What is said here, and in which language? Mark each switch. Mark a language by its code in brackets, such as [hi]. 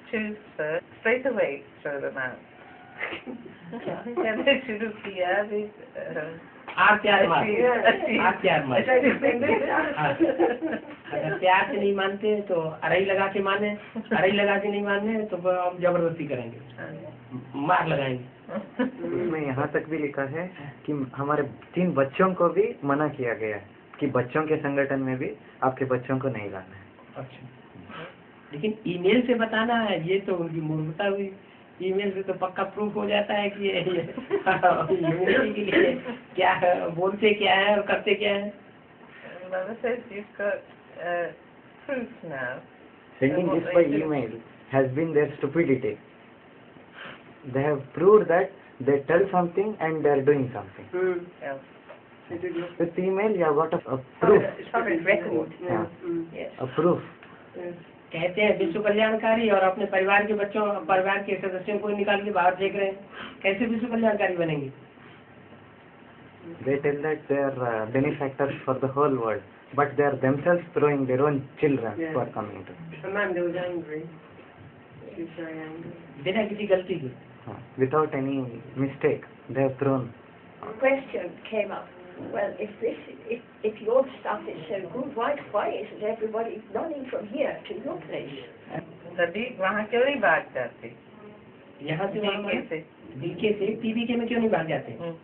[en] choose first, straight away throw them out. [hi] कहते शुरू किया भी आप प्यार मार, आप प्यार मार। अगर प्यार से नहीं मानते तो अड़ाई लगा के माने, अड़ाई लगा के नहीं माने तो हम जबरदस्ती करेंगे, मार लगाएंगे। उसमें यहाँ तक भी लिखा है कि हमारे 3 बच्चों को भी मना किया गया है कि बच्चों के संगठन में भी आपके बच्चों को नहीं लाना है। अच्छा, लेकिन ईमेल से बताना है ये तो उनकी मूर्खता हुई। ईमेल से तो पक्का प्रूफ हो जाता है कि यूनिवर्सिटी के लिए क्या है, बोलते क्या है और करते क्या है। [en] Mother says you've got proof now. Sending this by email has been their stupidity. They have proved that they tell something and they are doing something. Yeah. With email you have got a proof. Solid record. Yeah. Yes. A proof. [hi] कहते हैं विश्व कल्याणकारी और अपने परिवार के बच्चों, परिवार के सदस्यों को निकाल के बाहर फेंक रहे हैं, कैसे विश्व कल्याणकारी बनेंगे? [en] They tell that they are benefactors for the whole world, but they are themselves throwing their own children who are coming to. Amanda was angry. She was very angry. [hi] बिना किसी गलती के। [en] Without any mistake, they have thrown. The question came up. Well, if your stuff is so good, why isn't everybody running from here to your place? [hi] तभी वहाँ क्यों नहीं भाग जाते? यहाँ से वहाँ कैसे? बीके से पीबीके में क्यों नहीं भाग जाते?